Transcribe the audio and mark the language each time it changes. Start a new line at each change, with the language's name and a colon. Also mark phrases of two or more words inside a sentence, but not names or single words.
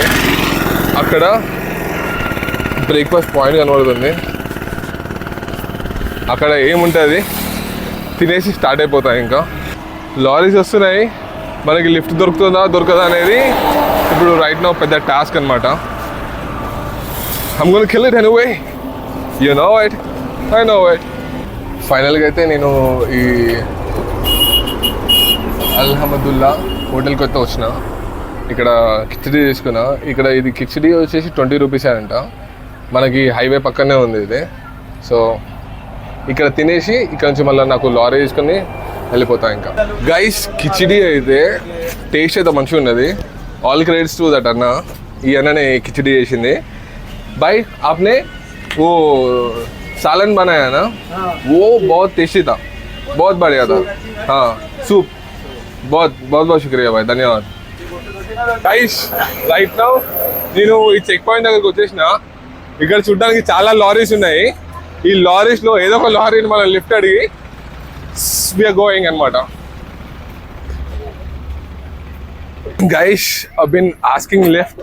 Telugu: అక్కడ బ్రేక్ఫాస్ట్ పాయింట్ కనబడుతుంది. అక్కడ ఏముంటుంది తినేసి స్టార్ట్ అయిపోతాయి. ఇంకా లారీస్ వస్తున్నాయి, మనకి లిఫ్ట్ దొరకదా అనేది ఇప్పుడు
English: right now
Telugu: పెద్ద టాస్క్ అనమాట.
English: I'm gonna kill it anyway. You know it. I know it.
Telugu: ఫైనల్గా అయితే నేను ఈ అల్హమదుల్లా హోటల్కి అయితే వచ్చిన. ఇక్కడ కిచడీ తీసుకున్నా. ఇక్కడ ఇది కిచడీ వచ్చేసి 20 రూపీసే అంట. మనకి హైవే పక్కనే ఉంది ఇది. సో ఇక్కడ తినేసి ఇక్కడ నుంచి మళ్ళీ నాకు లారీ తీసుకొని వెళ్ళిపోతా. ఇంకా గైస్ కిచడీ అయితే టేస్ట్ అయితే మంచిగా ఉన్నది.
English: all credits to that
Telugu: అన్న. ఈ అన్ననే కిచడీ చేసింది.
Hindi: भाई आपने वो सालन बनाया ना, वो बहुत टेस्टी था, बहुत बढ़िया था. हाँ सूप बहुत शुक्रिया भाई, धन्यवाद.
Telugu: गाइस
English: right now
Telugu: నేను ఈ
English: check point
Telugu: దగ్గరికి వచ్చేసిన. ఇక్కడ చూడడానికి చాలా లారీస్ ఉన్నాయి. ఈ లారీస్లో ఏదో ఒక లారీని మనం లిఫ్ట్ అడిగి
English: we are going
Telugu: అనమాట.
English: guys I been asking lift.